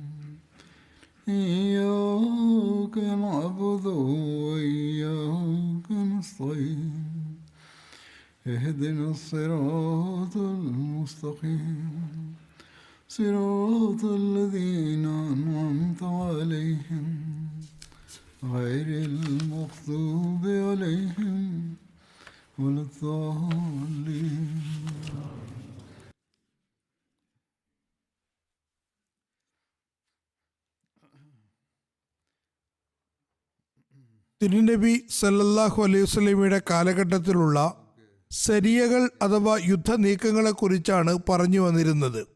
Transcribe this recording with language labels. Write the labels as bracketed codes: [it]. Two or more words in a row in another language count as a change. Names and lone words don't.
[ar] إياك نعبد وإياك نستعين اهدنا الصراط المستقيم صراط الذين أنعمت عليهم غير المغضوب عليهم ولا الضالين. [ml] തിരുനബി സല്ലല്ലാഹു അലൈഹി വസല്ലമയുടെ കാലഘട്ടത്തിലുള്ള സരിയകൾ അഥവാ യുദ്ധനീക്കങ്ങളെക്കുറിച്ചാണ് പറഞ്ഞു വന്നിരുന്നത്.